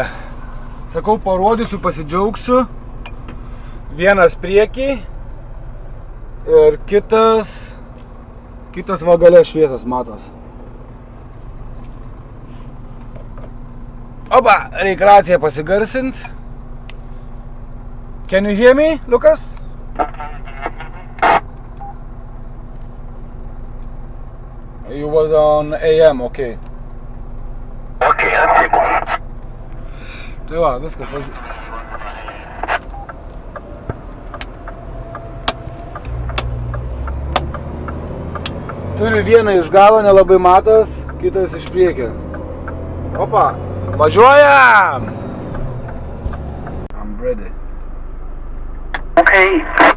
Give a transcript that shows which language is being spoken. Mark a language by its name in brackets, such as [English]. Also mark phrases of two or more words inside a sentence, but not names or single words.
[Lithuanian] Sakau, parodysiu, pasidžiaugsiu. Vienas priekį ir kitas va gale šviesas matos. Opa, reik raciją pasigarsint. [English] Can you hear me, Lucas? You was on AM, okay. Okay, I'm [Lithuanian] Tai va, viskas važiuoju. Turiu vieną iš galo, nelabai matos, kitas iš priekio. Opa, važiuojam! [English] I'm ready. Okay.